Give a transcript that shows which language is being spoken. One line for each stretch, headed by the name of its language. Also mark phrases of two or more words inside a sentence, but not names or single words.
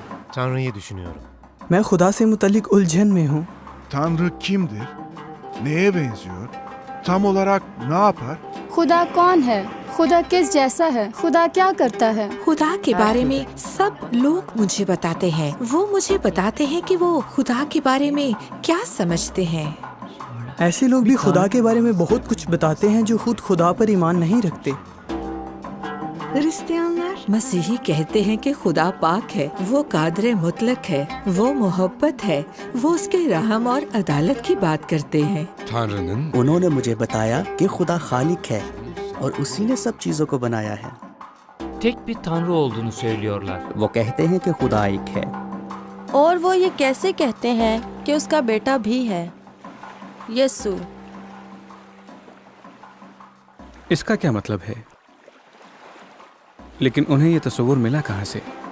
Turkish: Tanrı'yı düşünüyorum.
Urdu: میں خدا سے متعلق الجھن میں ہوں.
Turkish: Tanrı kimdir? Neye benziyor? Tam olarak ne yapar?
Urdu: خدا کون ہے؟ خدا کس جیسا ہے؟ خدا کیا کرتا ہے? خدا کے بارے میں سب لوگ مجھے بتاتے ہیں. وہ مجھے بتاتے ہیں کہ وہ خدا کے بارے میں کیا سمجھتے ہیں. ایسے لوگ بھی خدا کے بارے میں بہت کچھ بتاتے ہیں جو خود خدا پر ایمان نہیں رکھتے. مسیحی کہتے ہیں کہ خدا پاک ہے، وہ قادر مطلق ہے، وہ محبت ہے، وہ اس کے رحم اور عدالت کی بات کرتے ہیں.
Turkish: Tanrı'nın
Urdu: انہوں نے مجھے بتایا کہ خدا خالق ہے اور اسی نے سب چیزوں کو بنایا ہے.
Turkish: tek bir tanrı olduğunu söylüyorlar.
Urdu: وہ کہتے ہیں کہ خدا ایک ہے. اور وہ یہ کیسے کہتے ہیں کہ اس کا بیٹا بھی ہے، یسوع. اس کا کیا مطلب ہے? لیکن انہیں یہ تصور ملا کہاں سے?